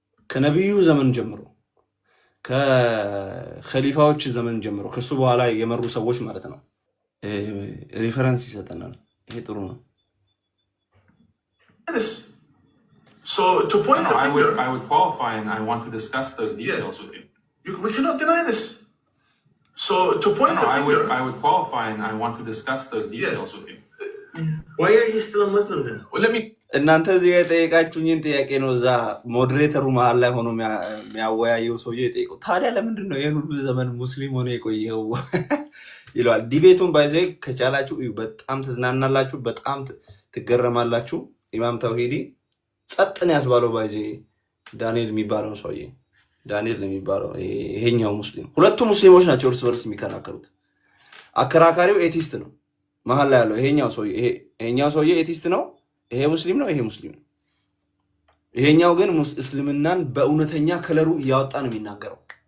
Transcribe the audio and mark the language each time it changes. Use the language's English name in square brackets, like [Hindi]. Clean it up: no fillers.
[Amharic] ከነብዩ ዘመን ጀምሮ ከኸሊፋዎች ዘመን ጀምሮ ከሱ በኋላ የመሩ ሰዎች ማለት ነው። ሪፈረንስ ይሰጠናል። ይሄ ጥሩ ነው። [English] So to point the finger, I would qualify and I want to discuss those details with you. We cannot deny this. So to point the finger, I would qualify and I want to discuss those details with you. Why are you still a Muslim then? well, let me [Amharic] እናንተ እዚህ የጠየቃችሁኝን ጥያቄ ነው እዛ ሞዴሬተሩ መሀል ላይ ሆኖ የሚያወያየው ሰውዬ የጠየቀው። ታዲያ ለምንድን ነው ይህን ሁሉ ዘመን ሙስሊም ሆነ የቆየው ይለዋል። ዲቤቱን ባይዘ ከቻላችሁ እዩ። በጣም ትዝናናላችሁ፣ በጣም ትገረማላችሁ። ኢማም ተውሂዲ ጸጥን ያስባለው ባይዘ ዳንኤል የሚባለው ሰውዬ ዳንኤል የሚባለው ይሄኛው ሙስሊም፣ ሁለቱ ሙስሊሞች ናቸው እርስ በርስ የሚከራከሩት። አከራካሪው ኤቲስት ነው መሀል ላይ ያለው ይሄኛው ሰውዬ ኤቲስት ነው። ይሄ ሙስሊም ነው፣ ይሄ ሙስሊም ነው። ይሄኛው ግን እስልምናን በእውነተኛ ከለሩ እያወጣ ነው የሚናገረው።